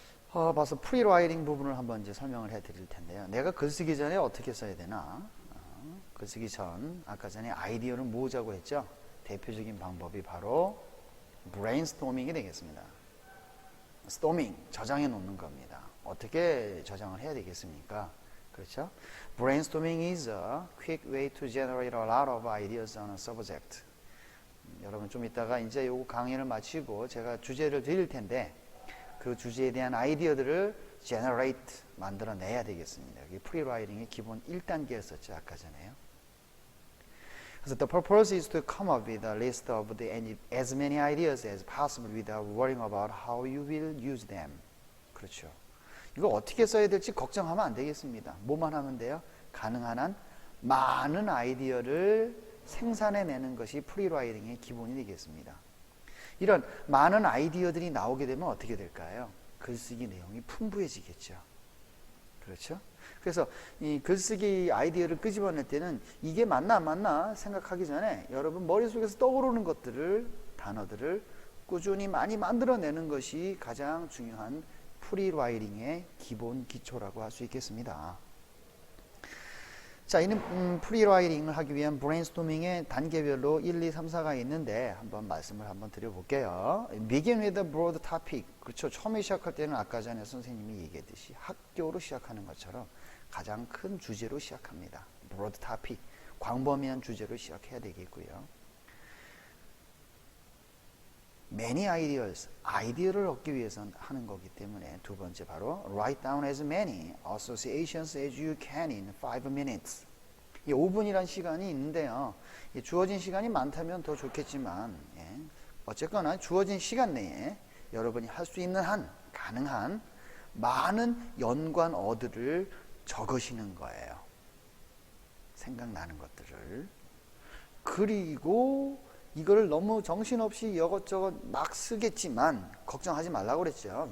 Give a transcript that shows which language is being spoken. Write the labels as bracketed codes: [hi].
[ko] 봐서 프리라이팅 부분을 한번 이제 설명을 해 드릴 텐데요. 내가 글쓰기 전에 어떻게 써야 되나? 글쓰기 전, 아까 전에 아이디어를 모으자고 했죠? 대표적인 방법이 바로 브레인스토밍이 되겠습니다. 스토밍, 저장해 놓는 겁니다. 어떻게 저장을 해야 되겠습니까? 그렇죠? [en] Brainstorming is a quick way to generate a lot of ideas on a subject. [ko] 여러분 좀 이따가 이제 요 강의를 마치고 제가 주제를 드릴 텐데 그 주제에 대한 아이디어들을 generate, 만들어내야 되겠습니다. 이게 프리라이팅의 기본 1단계였었죠. 아까 전에요. [en] 그래서 the purpose is to come up with a list of as many ideas as possible without worrying about how you will use them. [ko] 그렇죠. 이거 어떻게 써야 될지 걱정하면 안 되겠습니다. 뭐만 하면 돼요? 가능한 한 많은 아이디어를 생산해내는 것이 프리라이팅의 기본이 되겠습니다. 이런 많은 아이디어들이 나오게 되면 어떻게 될까요? 글쓰기 내용이 풍부해지겠죠. 그렇죠? 그래서 이 글쓰기 아이디어를 끄집어낼 때는 이게 맞나 안 맞나 생각하기 전에 여러분 머릿속에서 떠오르는 것들을, 단어들을 꾸준히 많이 만들어내는 것이 가장 중요한 프리라이팅의 기본 기초라고 할 수 있겠습니다. 자, 이는 프리라이팅을 하기 위한 브레인스토밍의 단계별로 1, 2, 3, 4가 있는데 한번 말씀을 한번 드려볼게요. [en] Begin with a broad topic. [ko] 그렇죠. 처음에 시작할 때는 아까 전에 선생님이 얘기했듯이 학교로 시작하는 것처럼 가장 큰 주제로 시작합니다. [en] broad topic. [ko] 광범위한 주제로 시작해야 되겠고요. [en] many ideas, [ko] 아이디어를 얻기 위해서 하는 거기 때문에 두 번째 바로 [en] write down as many associations as you can in 5 minutes. [ko] 이 5분이란 시간이 있는데요. 주어진 시간이 많다면 더 좋겠지만 어쨌거나 주어진 시간 내에 여러분이 할 수 있는 한, 가능한 많은 연관어들을 적으시는 거예요. 생각나는 것들을. 그리고 이거를 너무 정신없이 이것저것 막 쓰겠지만 걱정하지 말라고 그랬죠.